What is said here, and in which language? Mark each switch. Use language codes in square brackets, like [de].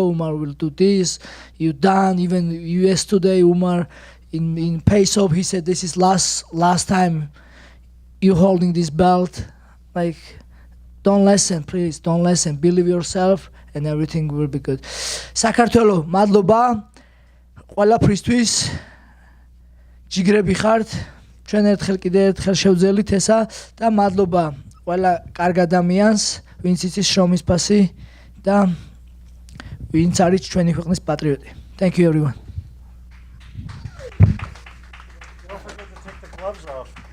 [en] Umar will do this. You done. Even US today, Umar in Pace-Off, he said this is last time you holding this belt. Like, don't listen, please. Don't listen. Believe yourself, and everything will be good. [ka] საქართველო, მადლობა. ყველაფრისთვის ჯიგრები ხართ, ჩვენ ერთხელ შევძელით ესა და მადლობა ყველა კარგ ადამიანს, ვინც იცის შრომის ფასი და ვინც არის ჩვენი ქვეყნის პატრიოტი. [en] Thank you, everyone. Don't forget to take the gloves off.